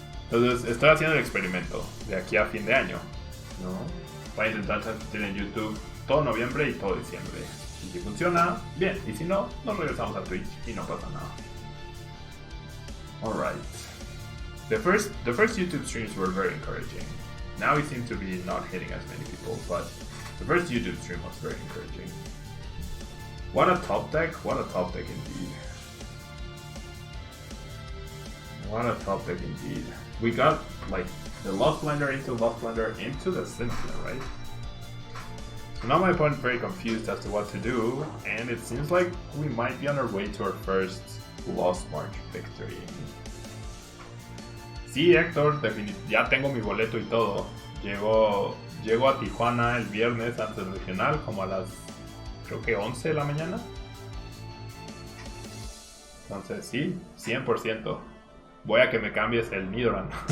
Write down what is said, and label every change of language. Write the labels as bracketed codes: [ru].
[es] Entonces, estoy haciendo el experimento de aquí a fin de año, ¿no? Voy a intentar transmitir en YouTube todo noviembre y todo diciembre. Y si funciona, bien. Y si no, nos regresamos a Twitch y no pasa nada. [en] Alright. The first YouTube streams were very encouraging. Now we seem to be not hitting as many people, but the first YouTube stream was very encouraging. What a top deck, indeed. What a top deck indeed. We got like the Lost Blender into the Cynthia, right? So now my opponent very confused as to what to do, and it seems like we might be on our way to our first Lost March victory. [es] Sí, Héctor, ya tengo mi boleto y todo. Llego a Tijuana el viernes antes del regional, como a las, creo que 11 de la mañana. Entonces sí, 100%. Voy a que me cambies el Nidoran.